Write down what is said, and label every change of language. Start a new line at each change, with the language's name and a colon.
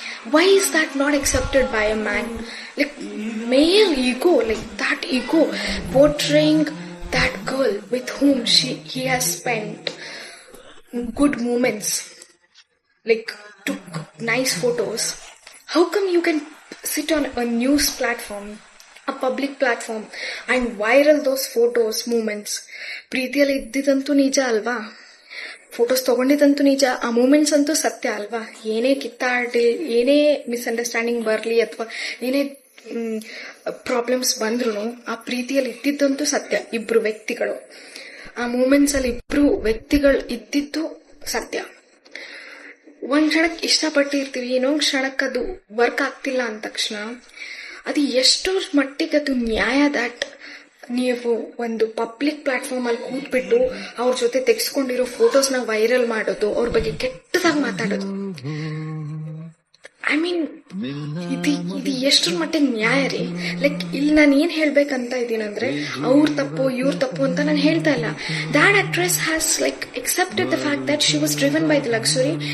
English: Why is that not accepted by a man? Male ego, that ego portraying that girl with whom he has spent good moments, took nice photos. How come you can sit on a news platform, a public platform, and viral those photos, moments?
Kannada: ಪ್ರೀತಿಯಲ್ಲಿ ಇದ್ದಿದಂತೂ ನಿಜ ಅಲ್ವಾ, photos ತಗೊಂಡಿದ್ದಂತೂ ನಿಜ, ಆ moments ಅಂತೂ ಸತ್ಯ ಅಲ್ವಾ. ಏನೇ ಕಿತ್ತಾಡಿ, ಏನೇ ಮಿಸ್ಅಂಡರ್ಸ್ಟ್ಯಾಂಡಿಂಗ್ ಬರಲಿ ಅಥವಾ ಏನೇ ಪ್ರಾಬ್ಲಮ್ಸ್ ಬಂದ್ರು ಆ ಪ್ರೀತಿಯಲ್ಲಿ ಇದ್ದಿದ್ದಂತೂ ಸತ್ಯ. ಇಬ್ರು ವ್ಯಕ್ತಿಗಳು ಆ ಮೂಮೆಂಟ್ಸ್ ಅಲ್ಲಿ ಇಬ್ರು ವ್ಯಕ್ತಿಗಳು ಇದ್ದಿದ್ದು ಸತ್ಯ. ಒಂದ್ ಕ್ಷಣಕ್ಕೆ ಇಷ್ಟಪಟ್ಟಿರ್ತೀವಿ, ಇನ್ನೊಂದ್ ಕ್ಷಣಕ್ಕೆ ಅದು ವರ್ಕ್ ಆಗ್ತಿಲ್ಲ ಅಂದ ತಕ್ಷಣ ಅದು ಎಷ್ಟೋ ಮಟ್ಟಿಗೆ ಅದು ನ್ಯಾಯ ದಟ್ ನೀವು ಒಂದು ಪಬ್ಲಿಕ್ ಪ್ಲಾಟ್ಫಾರ್ಮ್ ಅಲ್ಲಿ ಕೂತ್ಬಿಟ್ಟು ಅವ್ರ ಜೊತೆ ತೆಗೆಸ್ಕೊಂಡಿರೋ ಫೋಟೋಸ್ನ ವೈರಲ್ ಮಾಡೋದು, ಅವ್ರ ಬಗ್ಗೆ ಕೆಟ್ಟದಾಗಿ ಮಾತಾಡೋದು. ಐ ಮೀನ್, ಇದು ಎಷ್ಟರ ಮಟ್ಟಿಗೆ ನ್ಯಾಯ ರೀ? ಇಲ್ಲಿ ನಾನು ಏನ್ ಹೇಳ್ಬೇಕಂತ ಇದ್ದೀನಂದ್ರೆ, ಅವ್ರ ತಪ್ಪು ಇವ್ರ ತಪ್ಪು ಅಂತ ನಾನು ಹೇಳ್ತಾ ಇಲ್ಲ.
English: That actress has accepted the fact that she was driven by the luxury.